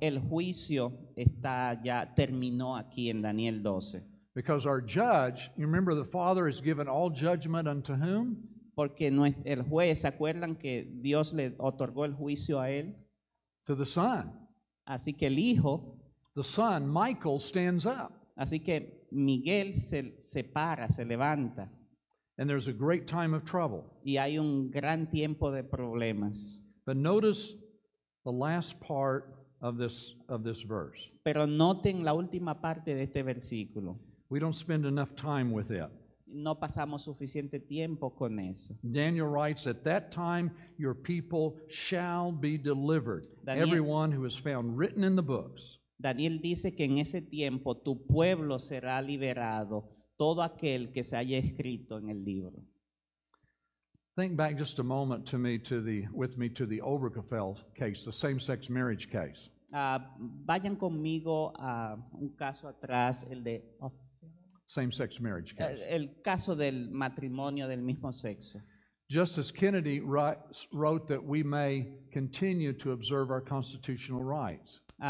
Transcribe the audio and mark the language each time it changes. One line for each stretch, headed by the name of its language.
Spanish: El juicio terminó aquí en Daniel 12.
English: Because our judge, you remember the Father has given all judgment unto whom?
Spanish: Porque el juez, ¿se acuerdan que Dios le otorgó el juicio a él?
English: To the Son.
Spanish: Así que el Hijo,
English: the Son, Michael, stands up.
Spanish: Así que Miguel se para, se levanta.
English: And there's a great time of trouble.
Spanish: Y hay un gran tiempo de problemas.
English: But notice the last part of this verse.
Spanish: Pero noten la última parte de este versículo.
English: We don't spend enough time with it.
Spanish: No pasamos suficiente tiempo con eso.
English: Daniel writes, at that time your people shall be delivered, everyone who is found written in the books.
Spanish: Daniel dice que en ese tiempo tu pueblo será liberado, todo aquel que se haya escrito en el libro.
English: Think back just a moment with me to the Obergefell case, the same-sex marriage case.
Spanish: Vayan conmigo a un caso atrás, el de
English: same-sex marriage case.
Spanish: El caso del matrimonio del mismo sexo.
English: Justice Kennedy wrote that we may continue to observe our constitutional rights.